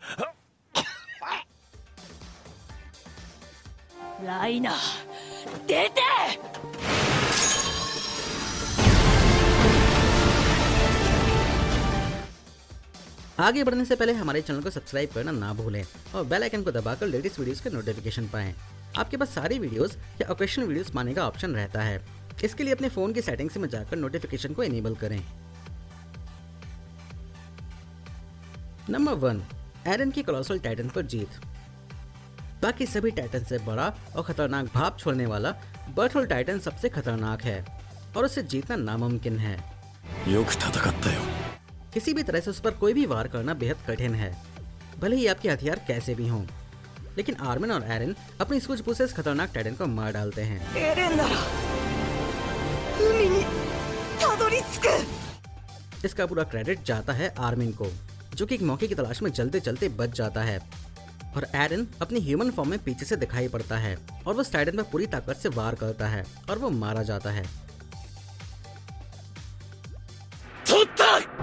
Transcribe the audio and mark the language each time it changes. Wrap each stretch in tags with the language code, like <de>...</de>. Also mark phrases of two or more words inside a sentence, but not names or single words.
<ja>ライナー、出て！</ja> <hi>आगे बढ़ने से पहले हमारे चैनल को सब्सक्राइब करना ना भूलें और</hi> <en>bell icon</en> <hi>को दबाकर</hi> <en>latest videos</en> <hi>के नोटिफिकेशन पाएं। आपके पास सारी वीडियोस या</hi> <en>occasional videos</en> <hi>पाने का ऑप्शन रहता है। इसके लिए अपने फ़ोन की सेटिंग्स में जाकर नोटिफिकेशन को इनेबल करें। नंबर 1, एरन की कोलोसल टाइटन पर जीत। बाकी सभी टाइटन से बड़ा और खतरनाक भाप छोड़ने वाला बर्टहोल्ड टाइटन सबसे खतरनाक है और उसे जीतना नामुमकिन है।</hi> <ja>よく戦ったよ。</ja> <hi>किसी भी तरह से उस पर कोई भी वार करना बेहद कठिन है, भले ही आपके हथियार कैसे भी हों। लेकिन आर्मिन और एरन अपनी सूझबूझ से इस खतरनाक टाइटन को मार डालते हैं।</hi> <ja>エレンなら海にたどり着く。</ja> <hi>इसका पूरा क्रेडिट जाता है आर्मिन को, जो कि एक मौके की तलाश में चलते चलते बच जाता है, और एरन अपनी</hi> <en>human form</en> <hi>में पीछे से दिखाई पड़ता है और वो टाइटन पर पूरी ताकत से वार करता है और वो मारा जाता है।</hi> <ja>取った。</ja>